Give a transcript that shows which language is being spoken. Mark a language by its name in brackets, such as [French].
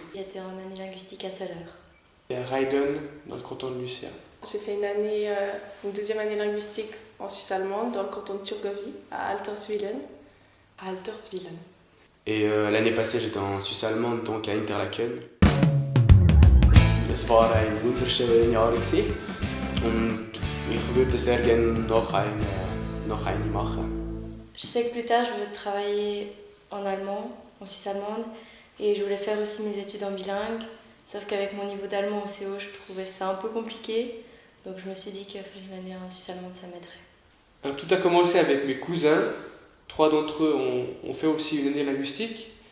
[French] J'étais en année linguistique à Soleure. Et à Reiden, dans le canton de Lucerne. J'ai fait une deuxième année linguistique en Suisse allemande dans le canton de Thurgovie, à Alterswillen. À Alterswillen. Et l'année passée, j'étais en Suisse allemande, donc à Interlaken. [German] Es war ein wunderschönes Jahr und ich würde sehr gerne noch eine machen. [French] Je sais que plus tard, je veux travailler en allemand, en Suisse allemande, et je voulais faire aussi mes études en bilingue. Sauf qu'avec mon niveau d'allemand au CO, je trouvais ça un peu compliqué. Donc je me suis dit que faire une année en Suisse allemande, ça m'aiderait. Alors, tout a commencé avec mes cousins. 3 d'entre eux ont fait aussi une année linguistique.